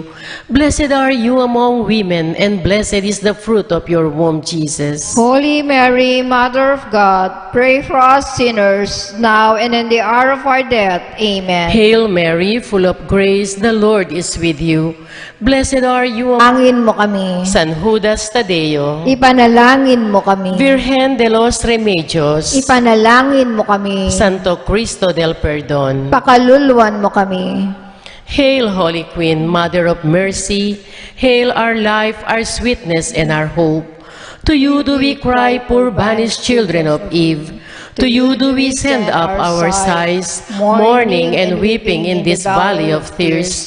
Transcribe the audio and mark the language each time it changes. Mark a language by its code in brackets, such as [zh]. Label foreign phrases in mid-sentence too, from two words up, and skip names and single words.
[en] Blessed are you among women, and blessed is the fruit of your womb, Jesus. Holy Mary, Mother of God, pray for us sinners, now and in the hour of our death. Amen. Hail Mary, full of grace, the Lord is with you. Blessed are you [pam] Panalangin mo kami. San Judas Tadeo. Ipanalangin mo kami. Virgen de los Remedios. Ipanalangin mo kami. Santo Cristo del Perdon. Pakaluluan mo kami. [en] Hail, Holy Queen, Mother of Mercy. Hail our life, our sweetness, and our hope. To you do we cry, poor banished children of Eve. To you do we send up our sighs, mourning and weeping in this valley of tears.